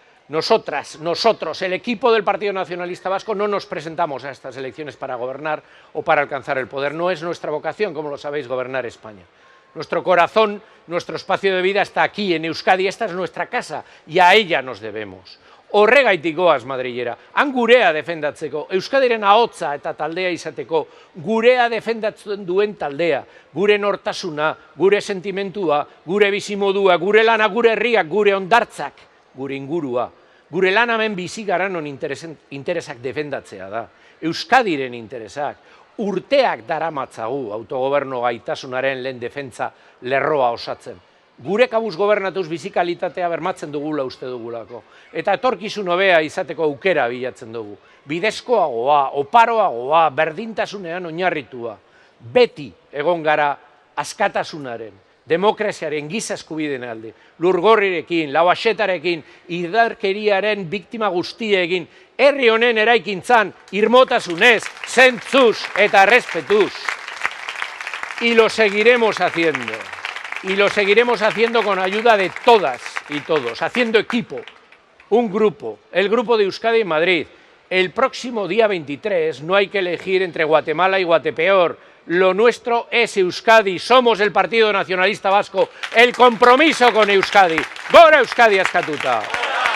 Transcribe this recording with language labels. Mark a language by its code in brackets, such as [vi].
[es] Nosotros, el equipo del Partido Nacionalista Vasco, no nos presentamos a estas elecciones para gobernar o para alcanzar el poder. No es nuestra vocación, como lo sabéis, gobernar España. Nuestro corazón, nuestro espacio de vida está aquí, en Euskadi. Esta es nuestra casa y a ella nos debemos. [eu] Horregaitik goaz, madrilera, han gurea defendatzeko, Euskadiren ahotsa eta taldea izateko, gurea defendatzen duen taldea, gure nortasuna, gure sentimentua, gure bizimodua, gure lana, gure herriak, gure hondartzak, gure ingurua, gure lan hemen bizi garan non interesak defendatzea da, Euskadiren interesak, urteak daramatzagu autogobernu gaitasunaren lehen defentsa lerroa osatzen. Gure kabuz gobernatuz bizikalitatea bermatzen dugula uste dugulako. Eta etorkizun hobea izateko aukera bilatzen dugu. Bidezkoagoa, oparoagoa, berdintasunean oinarritua. Beti egon gara askatasunaren, demokraziaren, giza eskubideen alde. Lurgorrirekin, Lauaxetarekin, indarkeriaren biktima guztiekin, herri honen eraikintzan, irmotasunez, zentzuz eta errespetuz. [es] Y lo seguiremos haciendo. Y lo seguiremos haciendo con ayuda de todas y todos, haciendo equipo, un grupo, el grupo de Euskadi en Madrid. El próximo día 23 no hay que elegir entre Guatemala y Guatepeor. Lo nuestro es Euskadi, somos el Partido Nacionalista Vasco, el compromiso con Euskadi. [eu] ¡Gora Euskadi askatuta!